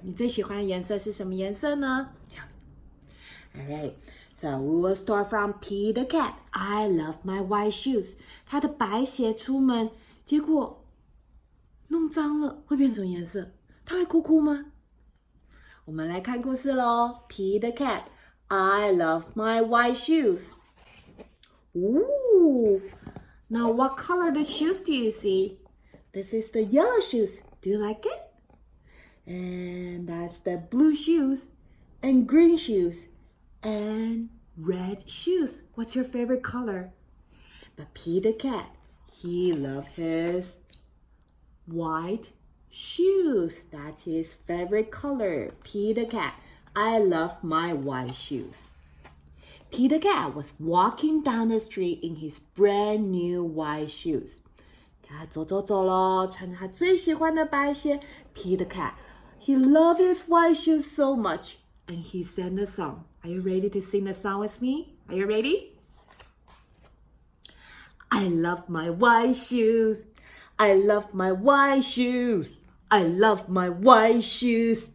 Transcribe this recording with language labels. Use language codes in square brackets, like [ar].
[zh] 你最喜欢的颜色是什么颜色呢？ [en] All right. So we will start from Pee the Cat. I love my white shoes. [zh] 他的白鞋出门，结果弄脏了，会变什么颜色？他会哭吗？我们来看故事咯。Pee the Cat. [en] I love my white shoes. Ooh. Now what color the shoes do you see? This is the yellow shoes. Do you like it? And that's the blue shoes and green shoes.And red shoes. What's your favorite color? But Pee the Cat, he loves his white shoes. That's his favorite color. Pee the Cat, I love my white shoes. Pee the Cat was walking down the street in his brand new white shoes. [zh] 他走咯，穿着他最喜欢的白鞋。 [en] Pee the Cat, he loves his white shoes so much.And he sang a song. Are you ready to sing the song with me? Are you ready? I love my white shoes. I love my white shoes. I love my white shoes.